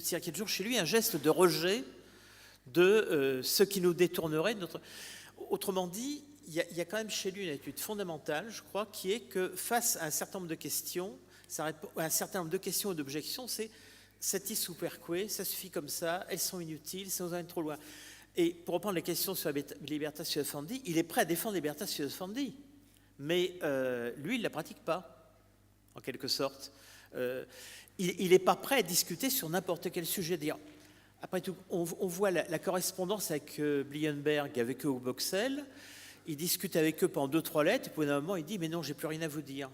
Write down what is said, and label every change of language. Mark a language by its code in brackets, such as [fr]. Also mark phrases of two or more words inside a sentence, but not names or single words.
[fr] C'est-à-dire qu'il y a toujours chez lui un geste de rejet de ce qui nous détournerait de notre... Autrement dit, il y a quand même chez lui une attitude fondamentale, je crois, qui est que face à un certain nombre de questions, un certain nombre de questions et d'objections, c'est [la] satis superque, [fr] ça suffit comme ça, elles sont inutiles, ça nous emmène trop loin. Et pour reprendre les questions sur la [la] libertà sui fondi, [fr] il est prêt à défendre la [la] libertà sui fondi, [fr] mais lui, il ne la pratique pas, en quelque sorte. Il n'est pas prêt à discuter sur n'importe quel sujet. Dire, après tout, on voit la correspondance avec Blienberg, avec eux au Boxel. Il discute avec eux pendant 2-3 lettres, et puis d'un moment, il dit « Mais non, j'ai plus rien à vous dire.